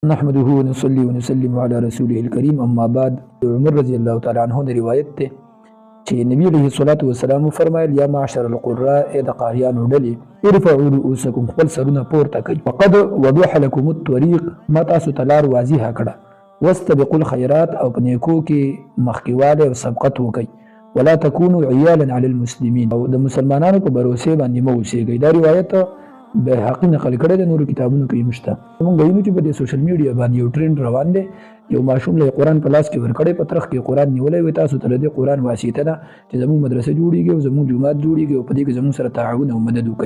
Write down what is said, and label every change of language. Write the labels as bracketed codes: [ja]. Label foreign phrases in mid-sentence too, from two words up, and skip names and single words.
[ar] نحمده ونصلي ونسلم على رسوله الكريم اما بعد. [ps] عمر [ar] رضی الله تعالی عنہ [ps] نے روایت ته چې نبی [ar] علیه الصلاۃ والسلام [ps] فرمایل [ar] یا معشر القراء [ps] د قاریانو ډلې [ar] ارفعوا رؤوسکم [ps] خپل سرونه پورته کړئ [ar] وقد وضح لكم الطريق [ps] ما تاسو تلار واضحه کړه [ar] واستبقوا الخيرات [ps] او په نیکو کې مخکیواله او سبقت وکړئ [ar] ولا تكونوا عيالا على المسلمين [ps] او د مسلمانانو په باور باندې مو اوسېږئ. دا روایت به حقی نقل کړی د نورو کتابونو کې مشته. موږ وینو چې په دې سوشل میډیا باندې یو ټرند روان دی، یو ماشوم له قرآن په لاس کې ورکړی، په ترخ کې قرآن نیولی وي. تاسو ته د دې قرآن واسطه ده چې زموږ مدرسه جوړیږي او زموږ جومات جوړیږي او په دې کې زموږ سره تعاون او مدد وکړي.